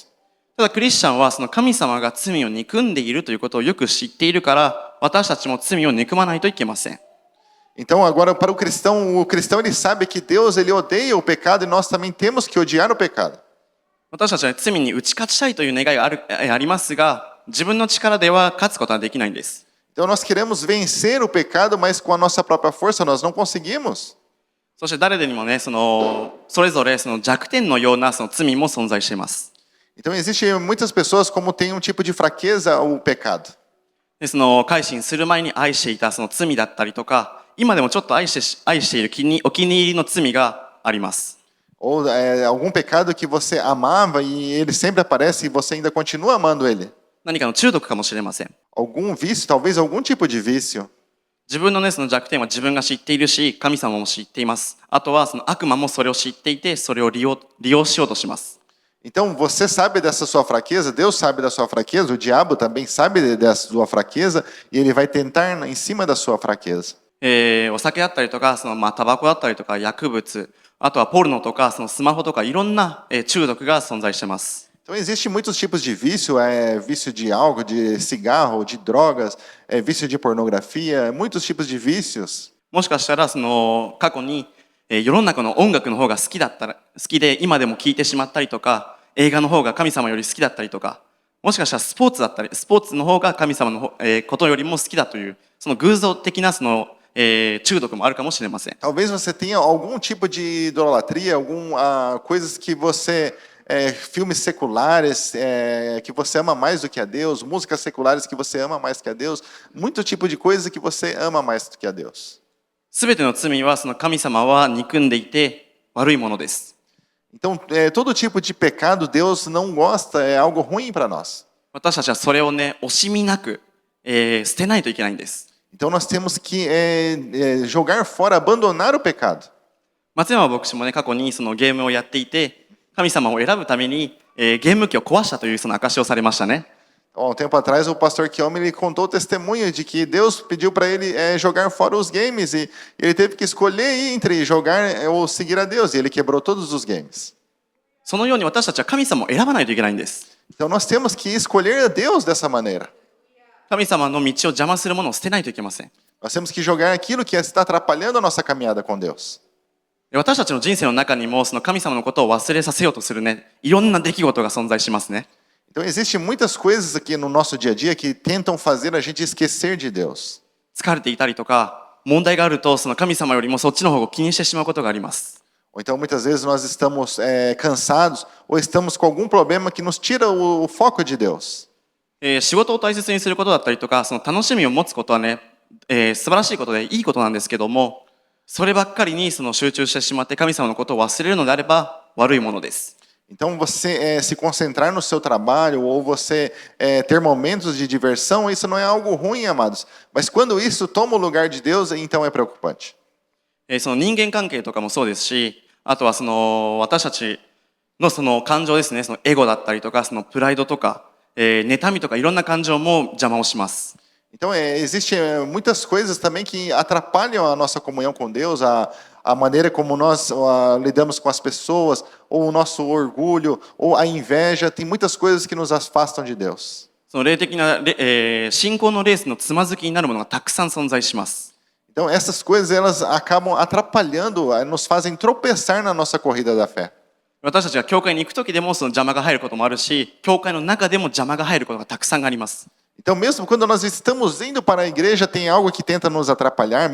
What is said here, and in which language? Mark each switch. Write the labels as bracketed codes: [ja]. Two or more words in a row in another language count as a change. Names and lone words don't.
[ja] ただクリスチャンはその神様が罪を憎んでいるということをよく知っているから、私たちも罪を憎まないといけません。 [pt] Então agora para o cristão ele sabe que Deus ele odeia o pecado e nós também temos que odiar o pecado. [ja] 私たちは罪に打ち勝ちたいという願いがありますが、自分の力では勝つことはできないんです。 [pt] Então nós queremos vencer o pecado, mas com a nossa própria força nós não conseguimos. [ja] そして誰でにもね、それぞれその弱点のようなその罪も存在しています。 [pt] Então existem muitas pessoas como tem um tipo de fraqueza ao pecado. [ja] で改心する前に愛していたその罪だったりとか、今でもちょっと愛しているお気に入りの罪があります。 [pt] Ou algum pecado que você amava e ele sempre aparece e você ainda continua amando ele. [ja] 何かの中毒かもしれません。 [pt] Algum vício, talvez algum tipo de vício. [ja] 自分のね、その弱点は自分が知っているし、神様も知っています。あとはその悪魔もそれを知っていて、それを利用しようとします。 [pt] Então você sabe dessa sua fraqueza, Deus sabe da sua fraqueza, o diabo também sabe dessa sua fraqueza e ele vai tentar em cima da sua fraqueza. [ja] お酒だったりとか、タバコだったりとか、薬物、あとはポルノとか、スマホとか、いろんな中毒が存在しています。 [pt] Então existem muitos tipos de vício, vício de álcool, de cigarro, de drogas, vício de pornografia, muitos tipos de vícios. [ja] もしかしたら過去に世の中の音楽の方が好きで今でも聴いてしまったりとか、映画の方が神様より好きだったりとか、もしかしたらスポーツの方が神様のことよりも好きだという、その偶像的な中毒もあるかもしれません。 [pt] Talvez você tenha algum tipo de idolatria, coisas que você filmes seculares que você ama mais do que a Deus, músicas seculares que você ama mais que a Deus, muito tipo de coisa que você ama mais do que a Deus. [ja] すべての罪は神様は憎んでいて悪いものです。 [pt] Então, todo tipo de pecado Deus não gosta, é algo ruim para nós. [ja] 私たちはそれをね、惜しみなく、捨てないといけないんです。 [pt] Então nós temos que jogar fora, abandonar o pecado. [ja] 松山牧師もね、過去にゲームをやっていて、神様を選ぶために、ゲーム機を壊したという証しをされましたね。 [pt] Um tempo atrás, o pastor Kiyomi ele contou o testemunho de que Deus pediu para ele jogar fora os games e ele teve que escolher entre jogar ou seguir a Deus e ele quebrou todos os games. [ja] そのように私たちは神様を選ばないといけないんです。 [pt] Então nós temos que escolher a Deus dessa maneira. [ja] 神様の道を邪魔するものを捨てないといけません。 [pt] Nós temos que jogar aquilo que está atrapalhando a nossa caminhada com Deus. [ja] 私たちの人生の中にも神様のことを忘れさせようとするね、いろんな出来事が存在しますね。 [pt] Então existem muitas coisas aqui no nosso dia a dia que tentam fazer a gente esquecer de Deus. [ja] 疲れていたりとか、問題があると神様よりもそっちの方を気にしてしまうことがあります。 [pt] Ou então muitas vezes nós estamos cansados ou estamos com algum problema que nos tira o foco de Deus. [ja] 仕事を大切にすることだったりとか、楽しみを持つことはね、素晴らしいことでいいことなんですけども、そればっかりに集中してしまって神様のことを忘れるのであれば悪いものです。 [pt] Então você se concentrar no seu trabalho ou você ter momentos de diversão, isso não é algo ruim, amados. Mas quando isso toma o lugar de Deus, então é preocupante. [ja] 人間関係とかもそうですし、あとは私たちの感情ですね、エゴだったりとか、プライドとか、妬みとかいろんな感情も邪魔をします。 [pt] Então existem muitas coisas também que atrapalham a nossa comunhão com Deus, a maneira como nós lidamos com as pessoas, ou o nosso orgulho, ou a inveja, tem muitas coisas que nos afastam de Deus. [ja] 霊的な、信仰のレースのつまずきになるものがたくさん存在します。 [pt] Então, essas coisas elas acabam atrapalhando, nos fazem tropeçar na nossa corrida da fé. [ja] 私たちが教会に行く時でもその邪魔が入ることもあるし、教会の中でも邪魔が入ることがたくさんあります。 [pt] Então, mesmo quando nós estamos indo para a igreja, tem algo que tenta nos atrapalhar.